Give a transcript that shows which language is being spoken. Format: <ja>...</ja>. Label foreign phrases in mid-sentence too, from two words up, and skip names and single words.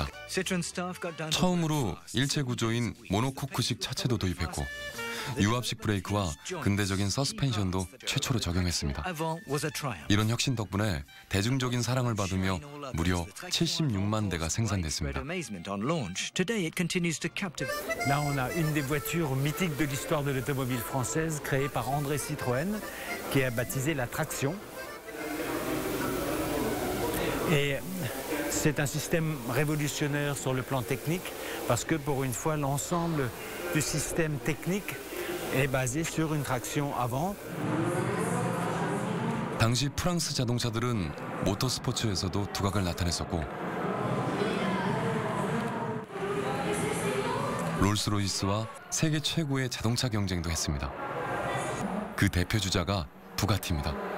<ko>처음으로 일체 구조인 모노코크식 차체도 도입했고 유압식 브레이크와 근대적인 서스펜션도 최초로 적용했습니다. 이런 혁신 덕분에 대중적인 사랑을 받으며 무려 76만 대가 생산됐습니다.</ko> <fr>Là, on a une des voitures mythiques de l'histoire de l'automobile française, créée par André Citroën, qui a baptisé la traction. Et c'est un système révolutionnaire sur le plan technique, parce que pour une fois, l'ensemble du système technique est basé sur une traction avant.</fr> <ko>당시 프랑스 자동차들은 모터스포츠에서도 두각을 나타냈었고 롤스로이스와 세계 최고의 자동차 경쟁도 했습니다. 그 대표 주자가 부가티입니다.</ko>